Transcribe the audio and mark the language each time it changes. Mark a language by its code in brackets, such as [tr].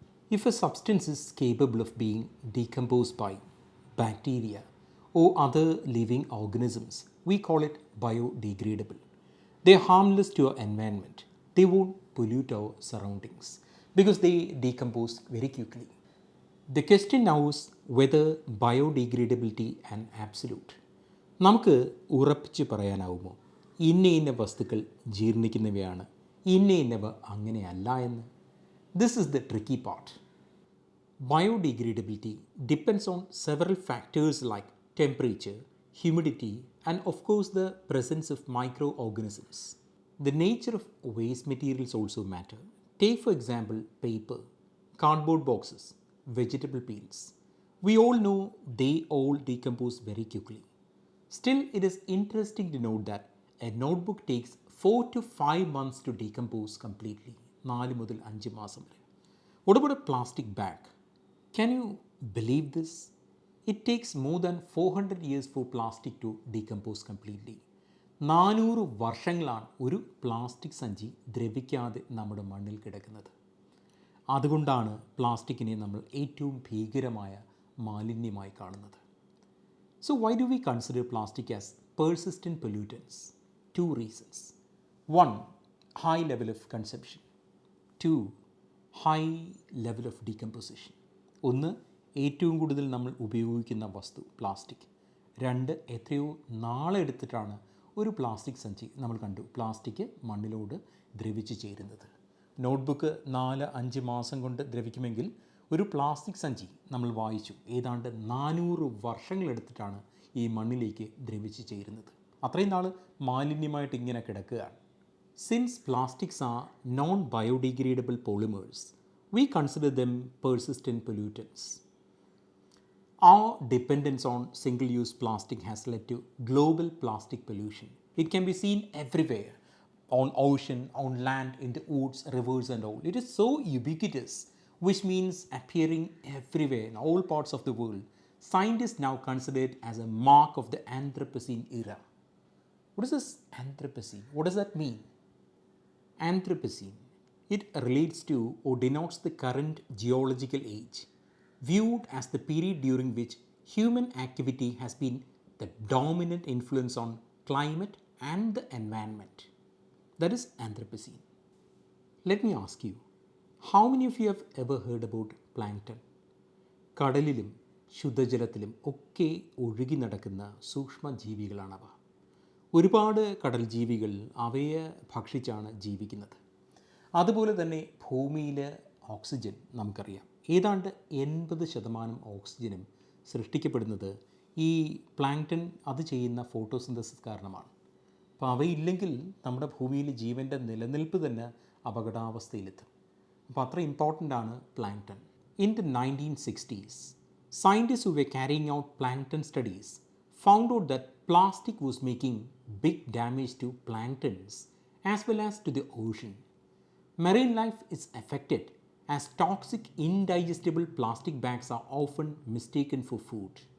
[en] If a substance is capable of being decomposed by bacteria or other living organisms, we call it biodegradable. They are harmless to our environment. They won't pollute our surroundings because they decompose very quickly. The question now is whether biodegradability an absolute. [ml] നമുക്ക് ഉറപ്പിച്ച് പറയാനാവുമോ ഇന്ന വസ്തുക്കൾ ജീർണിക്കുന്നവയാണ് ഇന്നവ അങ്ങനെയല്ല എന്ന്? [en] This is the tricky part. Biodegradability depends on several factors like temperature, humidity, and of course the presence of microorganisms. The nature of waste materials also matter. Take for example paper, cardboard boxes, vegetable peels. We all know they all decompose very quickly. Still, it is interesting to note that a notebook takes 4 to 5 months to decompose completely. [ml] 4 മുതൽ 5 മാസം വരെ. [en] What about a plastic bag? Can you believe this? It takes more than 400 years for plastic to decompose completely. [ml] 400 വർഷങ്ങളാണ് ഒരു plastic സഞ്ചി ദ്രവിക്കാതെ നമ്മുടെ മണ്ണിൽ കിടക്കുന്നത്. അതുകൊണ്ടാണ് പ്ലാസ്റ്റിക്കിനെ നമ്മൾ ഏറ്റവും ഭീകരമായ മാലിന്യമായി കാണുന്നത്. [en] So why do we consider plastic as persistent pollutants? 2 reasons. 1. High level of consumption. 2. High level of decomposition. 1. [ml] ഏറ്റവും കൂടുതൽ നമ്മൾ ഉപയോഗിക്കുന്ന വസ്തു പ്ലാസ്റ്റിക്. 2. എത്രയോ നാളെടുത്തിട്ടാണ് ഒരു പ്ലാസ്റ്റിക് സഞ്ചി നമ്മൾ കണ്ടു പ്ലാസ്റ്റിക് മണ്ണിലോട് ദ്രവിച്ച് ചേരുന്നത്. നോട്ട്ബുക്ക് 4-5 മാസം കൊണ്ട് ദ്രവിക്കുമെങ്കിൽ ഒരു പ്ലാസ്റ്റിക് സഞ്ചി നമ്മൾ വായിച്ചു ഏതാണ്ട് 400 വർഷങ്ങളെടുത്തിട്ടാണ് ഈ മണ്ണിലേക്ക് ദ്രവിച്ച് ചേരുന്നത്. അത്രയും നാൾ മാലിന്യമായിട്ട് ഇങ്ങനെ കിടക്കുകയാണ്. [en] Since plastics are non-biodegradable polymers, we consider them persistent pollutants. Our dependence on single-use plastic has led to global plastic pollution. It can be seen everywhere, on ocean, on land, in the woods, rivers and all. It is so ubiquitous, which means appearing everywhere in all parts of the world. Scientists now consider it as a mark of the Anthropocene era. What is this Anthropocene? What does that mean? Anthropocene. It relates to or denotes the current geological age, viewed as the period during which human activity has been the dominant influence on climate and the environment. That is Anthropocene. Let me ask you, how many of you have ever heard about Plankton? [ml] കടലിലും ശുദ്ധജലത്തിലും ഒക്കെ ഒഴുകി നടക്കുന്ന സൂക്ഷ്മജീവികളാണവ. ഒരുപാട് കടൽ ജീവികൾ അവയെ ഭക്ഷിച്ചാണ് ജീവിക്കുന്നത്. അതുപോലെ തന്നെ ഭൂമിയിൽ ഓക്സിജൻ നമുക്കറിയാം. ഏതാണ്ട് 80% ഓക്സിജനും സൃഷ്ടിക്കപ്പെടുന്നത് ഈ പ്ലാങ്ക്ടൺ അത് ചെയ്യുന്ന ഫോട്ടോസിന്തസിസ് കാരണമാണ്. അപ്പോൾ അവയില്ലെങ്കിൽ നമ്മുടെ ഭൂമിയിൽ ജീവൻ്റെ നിലനിൽപ്പ് തന്നെ അപകടാവസ്ഥയിലെത്തും. അപ്പോൾ അത്ര ഇമ്പോർട്ടൻ്റ് ആണ് plankton. [en] In the 1960s, scientists who were carrying out plankton studies found out that plastic was making big damage to planktons as well as to the ocean. Marine life is affected as toxic indigestible plastic bags are often mistaken for food.